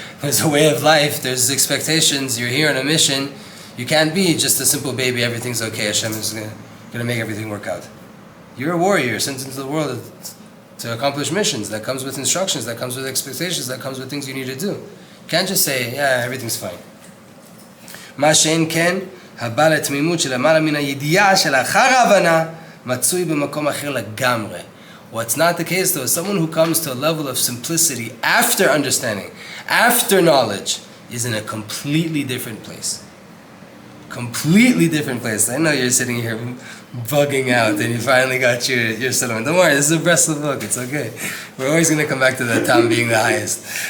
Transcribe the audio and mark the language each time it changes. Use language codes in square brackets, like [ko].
[en] There's a way of life, there's expectations, you're here on a mission. You can't be just a simple baby, everything's okay, Hashem is going to make everything work out. You're a warrior sent into the world to accomplish missions. That comes with instructions, that comes with expectations, that comes with things you need to do. You can't just say, yeah, everything's fine. [he] Ma she'en ken, הבא לתמימות שלמעלה מן הידיעה שלאחר ההבנה מצוי במקום אחר לגמרי. [en] What's not the case though is someone who comes to a level of simplicity after understanding, after knowledge, is in a completely different place. Completely different place. I know you're sitting here bugging out and you finally got your settlement. Don't worry, this is a Breathwork book, it's okay. We're always going to come back to the Tam being the highest.